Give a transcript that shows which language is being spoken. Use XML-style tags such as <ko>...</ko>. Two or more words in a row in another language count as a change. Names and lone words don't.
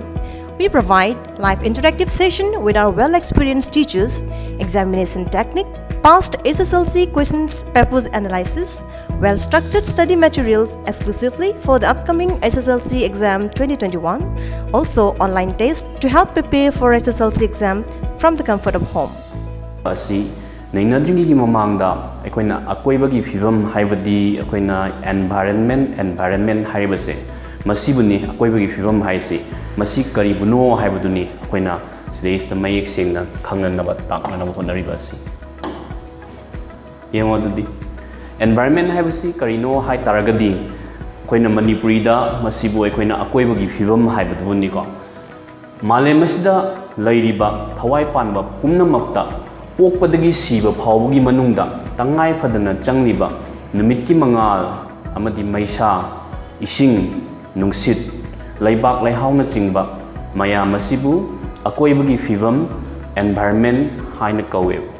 <en>We provide live interactive session with our well-experienced teachers, examination technique, past HSLC questions, papers analysis, well-structured study materials exclusively for the upcoming HSLC exam 2021, also online test to help prepare for HSLC exam from the comfort of home.</en> <mni>Asi nainadringi mamangda akoina akoibagi fibam haibadi akoina environment haibase masibuni akoibagi fibam haisi masi karibuno haibaduni akoina stage the mayek sengna khangnaba taknaba honaribasi yemodudi environment haibasi karino hai taragadi akoina Manipuri da masibu akoina akoibagi fibam haibaduni ko Malemasda lairiba thawai panba pumnamakta pokpadagi siba phawgi manungda tangai fadana changliba numitki mangal amadi maisa ising nungsit laibak laihauna chingba maya masibu akoibagi fivam environment haina kawe</mni>